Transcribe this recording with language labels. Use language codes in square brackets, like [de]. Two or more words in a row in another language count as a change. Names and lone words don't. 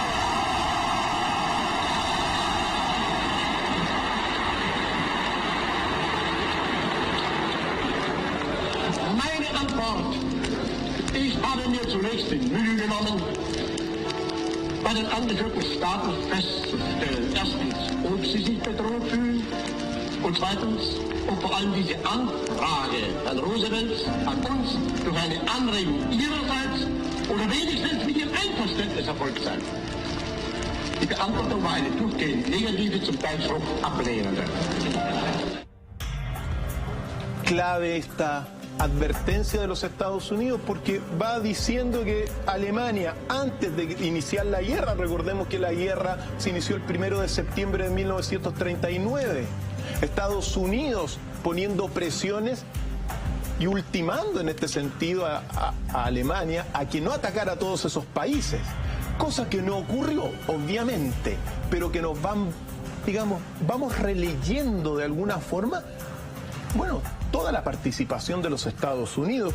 [de] Meine Antwort: Ich habe mir zunächst die Mühe genommen, bei den angeführten Staaten festzustellen, erstens, ob sie sich bedroht fühlen, und zweitens, ob vor allem diese Anfrage Herrn Roosevelts an uns durch eine Anregung ihrerseits oder wenigstens mit ihrem Einverständnis erfolgt sei. Die Beantwortung war eine durchgehend negative, zum Teil schon ablehnende. [es] Clave esta advertencia de los Estados Unidos, porque va diciendo que Alemania, antes de iniciar la guerra, recordemos que la guerra se inició el 1 de septiembre de 1939, Estados Unidos poniendo presiones y ultimando en este sentido a Alemania a que no atacara a todos esos países, cosa que no ocurrió, obviamente, pero que nos vamos releyendo de alguna forma, bueno, toda la participación de los Estados Unidos.